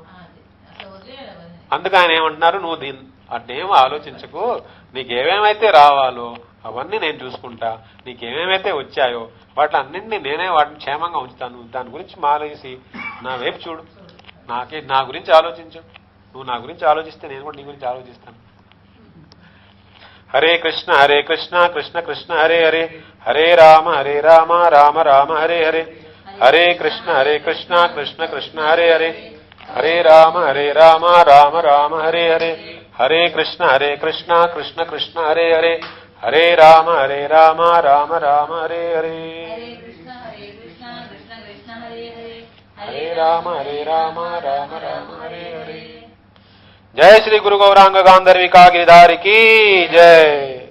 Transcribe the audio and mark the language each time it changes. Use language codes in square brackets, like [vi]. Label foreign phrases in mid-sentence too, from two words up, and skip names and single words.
[te] అందుకు ఆయన ఏమంటున్నారు, నువ్వు అట్నేం ఆలోచించకు, నీకేమేమైతే రావాలో అవన్నీ నేను చూసుకుంటా, నీకేమేమైతే వచ్చాయో వాటిలన్నింటినీ నేనే వాటిని క్షేమంగా ఉంచుతాను. దాని గురించి మాలేసి నా వైపు చూడు, నా గురించి ఆలోచించు. నువ్వు నా గురించి ఆలోచిస్తే నేను కూడా నీ గురించి ఆలోచిస్తాను. [sa] హరే కృష్ణ కృష్ణ కృష్ణ హరే హరే, హరే రామ రామ రామ హరే హరే, హరే కృష్ణ కృష్ణ కృష్ణ హరే హరే, హరే రామ రామ రామ హరే హరే, హరే కృష్ణ కృష్ణ కృష్ణ హరే హరే, హరే రామ రామ రామ హరే హరే, హరే రామ రామ రామ హరే హరే. జయ శ్రీ గురు గౌరాంగ గాంధర్వికా గిరిధారికి జయ.